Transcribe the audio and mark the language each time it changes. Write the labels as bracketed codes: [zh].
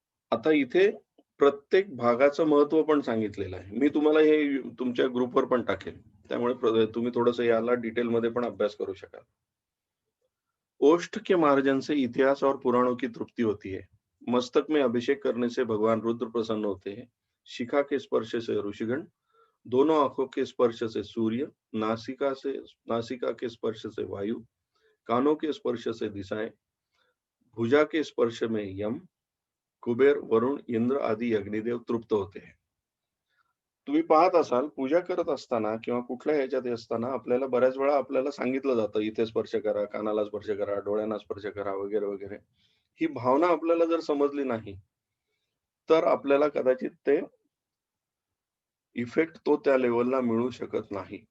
[mr] आता इथे प्रत्येक भागाचं महत्त्व पण सांगितलेलं आहे. मी तुम्हाला हे तुमच्या ग्रुपवर पण टाकेल. त्यामुळे तुम्ही थोडंसं याला डिटेलमध्ये पण अभ्यास करू शकाल. [hi] ओष्ठ के मार्जन से इतिहास और पुराणों की तृप्ति होती है. मस्तक में अभिषेक करने से भगवान रुद्र प्रसन्न होते हैं. शिखा के स्पर्श से ऋषिगण, दोनों आंखों के स्पर्श से सूर्य, नासिका के स्पर्श से वायु, कानों के स्पर्श से दिशाएं, भुजा के स्पर्श में यम, कुबेर, वरुण, इंद्र आदी अग्निदेव तृप्त होते हैं. [mr] तुम्ही पाहत असाल पूजा करत असताना किंवा कुठल्या ह्याच्यात असताना आपल्याला बऱ्याच वेळा आपल्याला सांगितलं जातं, इथे स्पर्श करा, कानाला स्पर्श करा, डोळ्यांना स्पर्श करा वगैरे, वगैरे. ही भावना आपल्याला जर समजली नाही, तर आपल्याला कदाचित ते इफेक्ट तो त्या लेव्हलला मिळू शकत नाही.